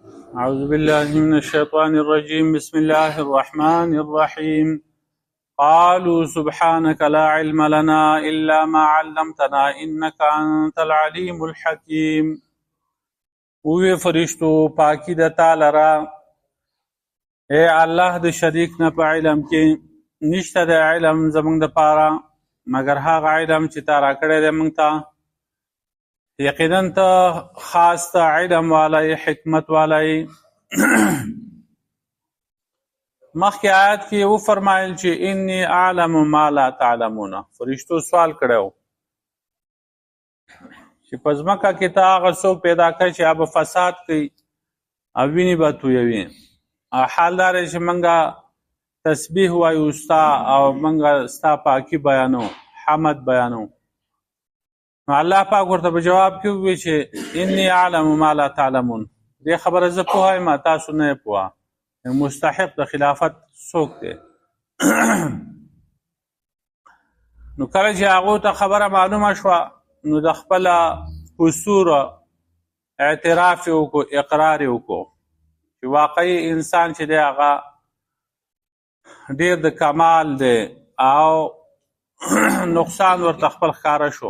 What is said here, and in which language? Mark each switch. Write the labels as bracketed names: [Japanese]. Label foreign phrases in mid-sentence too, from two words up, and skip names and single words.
[Arabic] أعوذ بالله من الشيطان الرجيم. بسم الله الرحمن الرحيم. قالوا سبحانك لا علم لنا إلا ما علمتنا إنك أنت العليم الحكيم. [Pashto] وی فرشتو پاکی د تعالی را اے الله د شریک نه په علم کې نشته د علم زمونږ د پاره مگر هغه علم چې تا را کړی دی مونږ ته. یقینا ته خاص ته علم والی حکمت والی. مخکې آیات کې وفرمایل چې [Arabic] انی اعلم ما لا تعلمون. [Pashto] فرشتو سوال کړو چې په ځمکه کې ته هغه څوک پیدا کړي چې هغه فساد کوي او وینې به تویوي. حال دا دی چې موږ تسبیح وایو ستا او موږ ستا پاکي بیانو، حمد بیانو. نو الله پاک ورته په جواب کې ووایي چې [Arabic] انی اعلم ما لا تعلمون. [Pashto] دې خبره زه پوه یم تاسو نه یې پوه. مستحق د خلافت څوک دی؟ نو کله چې هغو ته خبره معلومه شوه نو د خپل قصور اعتراف یې وکړو، اقرار یې وکړو چې واقعي انسان چې دی هغه ډېر د کمال دی او نقصان ورته خپل ښکاره شو.